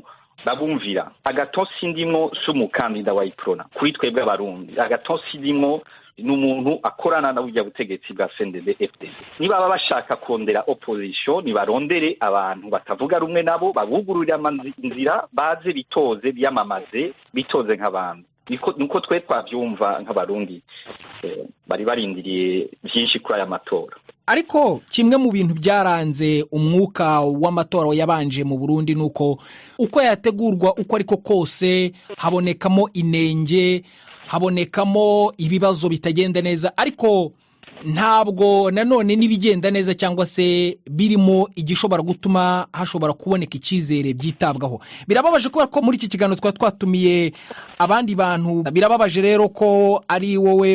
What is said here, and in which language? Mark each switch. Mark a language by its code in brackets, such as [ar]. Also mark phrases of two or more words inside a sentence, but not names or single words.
[rn] babumvira Agathon Sindimwo s'umukandida wa iprona kuri twebwe abarundi Agathon Sindimwo n'umuntu akorana na burya butegetsi bwa CNDD FDD niba baba bashaka kondera opposition nibarondere abantu batavuga rumwe nabo babugururira inzira baze bitoze byamamaze bitoze nk'abantu niko twe twavyumva nk'abarundi bari barindiriye byinshi kuri aya matora [rw] ariko kimwe mu bintu byaranze umwuka w'amatora yabanje mu Burundi nuko uko yategurwa uko ariko kose habonekamo inenge habonekamo ibibazo bitagenda neza ariko ntabwo nanone nibigenda neza cyangwa se birimo igishobora gutuma hashobora kuboneka icyizere byitabwaho birababaje kubera ko muri iki kiganiro twatumiye abandi bantu birababaje rero ko ari wowe